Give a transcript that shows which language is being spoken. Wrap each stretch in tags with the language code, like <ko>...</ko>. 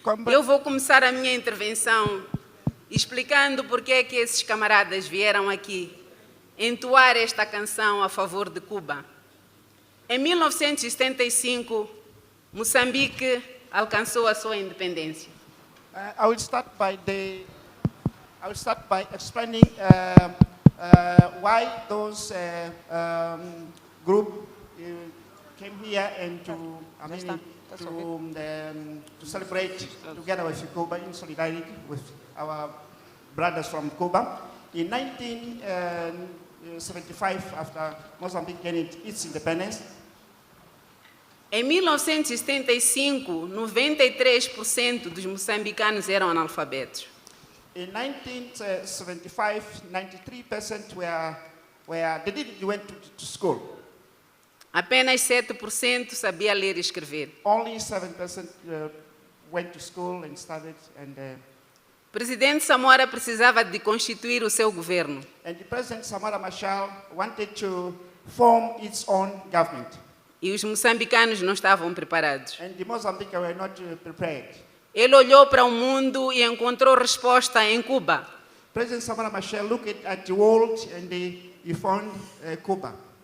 <pt>Eu vou começar a minha intervenção explicando porque é que esses camaradas vieram aqui entoar esta canção a favor de Cuba. Em 1975, Moçambique alcançou a sua independência.</pt> <en>I will start by explaining why those group came here and to celebrate together with Cuba in solidarity with our brothers from Cuba. In 1975, after Mozambique gained its independence,</en> <pt>em 1975, 93% dos moçambicanos eram analfabetos.</pt> <en>In 1975, 93% they didn't went to school.</en> <pt>Apenas 7% sabia ler e escrever.</pt> <en>Only 7% went to school and studied.</en> <pt>Presidente Samora precisava de constituir o seu governo.</pt> <en>And the President Samora Machel wanted to form its own government.</en> <pt>E os moçambicanos não estavam preparados.</pt> <en>And the Mozambique were not prepared.</en> <pt>Ele olhou para o mundo e encontrou resposta em Cuba.</pt> <en>President Samora Machel looked at the world and he found Cuba.</en>